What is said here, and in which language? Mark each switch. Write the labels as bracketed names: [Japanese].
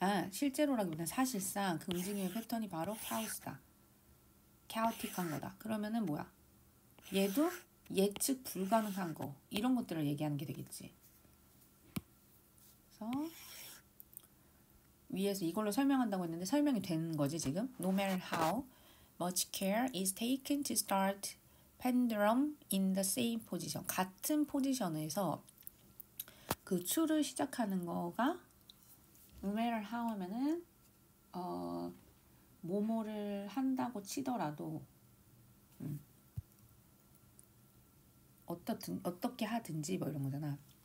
[Korean] 실제로라기보다는 사실상 그 움직임의 패턴이 바로 카오스다. 카오틱한 거다. 그러면은 뭐야? 얘도 예측 불가능한 거, 이런 것들을 얘기하는 게 되겠지. 그래서 위에서 이걸로 설명한다고 했는데 설명이 되는 거지 지금. [English] No matter how much care is taken to start pendulum in the same position. [Korean] 같은 포지션에서 그 추를 시작하는 거가 no matter how 하면은 뭐뭐를 한다고 치더라도 어떻게 하든지 뭐 이런 거잖아.